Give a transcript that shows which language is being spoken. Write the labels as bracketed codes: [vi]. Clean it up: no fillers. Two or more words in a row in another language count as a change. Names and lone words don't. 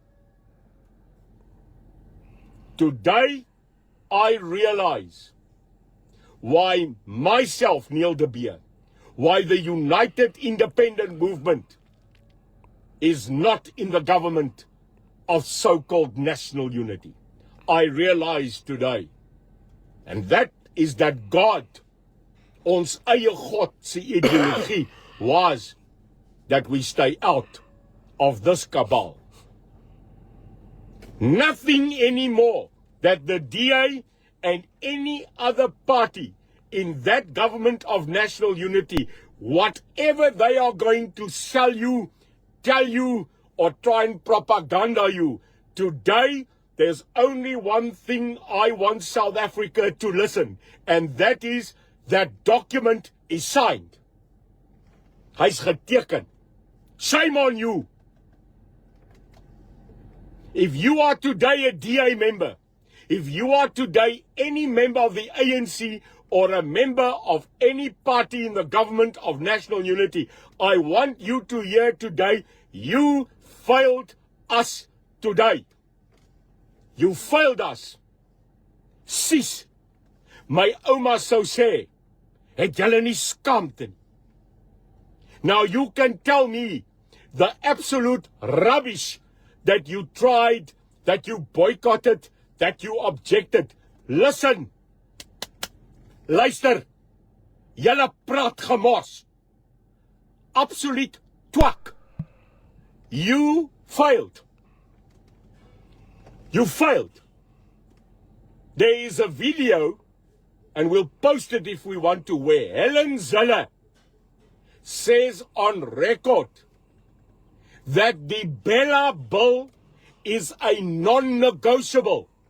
[en] Today, I realize why myself, Neil de Beer, why the United Independent Movement is not in the government of so-called national unity. I realize today, and that is that God, [af] ons eie God se ideologie, [en] was that we stay out of this cabal. Nothing anymore that the DA and any other party in that government of national unity, whatever they are going to sell you, tell you, or try and propaganda you, today there's only one thing I want South Africa to listen, and that is that document is signed. [af] Hy's geteken. [en] Shame on you. If you are today a DA member, if you are today any member of the ANC or a member of any party in the government of national unity, I want you to hear today, you failed us today. You failed us. [af] Sis, my oma sou sê, het julle nie skaamte nie. [en] Now you can tell me the absolute rubbish that you tried, that you boycotted, that you objected. Listen, [af] luister, julle praat gemors. Absolute twak. [en] You failed. You failed. There is a video, and we'll post it if we want to, where Helen Zille says on record that the Bella Bill is a non-negotiable.